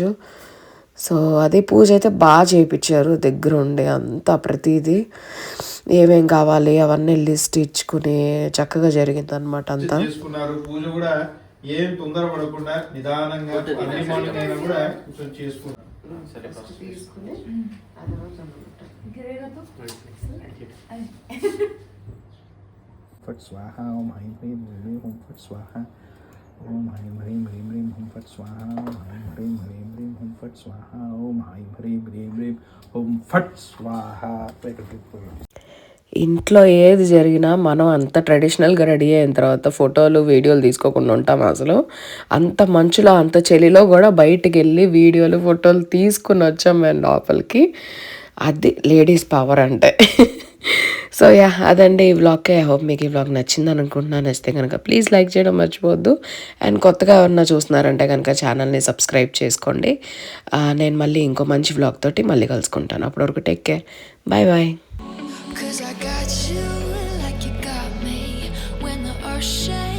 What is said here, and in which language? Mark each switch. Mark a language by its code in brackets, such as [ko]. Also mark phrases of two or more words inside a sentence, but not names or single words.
[te] సో అది పూజ అయితే బాగా చేయించారు దగ్గరుండి, అంతా ప్రతిదీ ఏమేం కావాలి అవన్నీ లిస్ట్ ఇచ్చుకుని చక్కగా జరిగింది అనమాట అంతా. చేసుకున్నారు. పూజ కూడా ఏం తొందర పడకుండా నిదానంగా అన్ని మార్నింగ్ అయినా కూడా కొంచెం చేసుకున్నారు. [sa] फट स्वाहा ओम ह्रीं ह्रीं ह्रीं ओम फट स्वाहा ओम ह्रीं ह्रीं ह्रीं ह्रीं ओम फट स्वाहा ओम ह्रीं ह्रीं ह्रीं ह्रीं ओम फट स्वाहा ओम ह्रीं ह्रीं ह्रीं ह्रीं ओम फट स्वाहा. [te] ఇంట్లో ఏది జరిగినా మనం అంత ట్రెడిషనల్గా రెడీ అయిన తర్వాత ఫోటోలు వీడియోలు తీసుకోకుండా ఉంటాం అసలు. అంత మంచులో అంత చలిలో కూడా బయటికి వెళ్ళి వీడియోలు ఫోటోలు తీసుకుని వచ్చాం మేము లోపలికి. అది [en] ladies power [te] అంటే. సో అదండి ఈ వ్లాగ్కి. [en] I hope [te] మీకు ఈ వ్లాగ్ నచ్చింది అనుకుంటున్నాను. నచ్చితే కనుక [en] please like [te] చేయడం మర్చిపోవద్దు. అండ్ కొత్తగా ఎవరన్నా చూస్తున్నారంటే కనుక ఛానల్ని సబ్స్క్రైబ్ చేసుకోండి. నేను మళ్ళీ ఇంకో మంచి వ్లాగ్ తోటి మళ్ళీ కలుసుకుంటాను. అప్పటివరకు [en] take care, bye bye. 'Cause I got you like you got me when the earth shakes.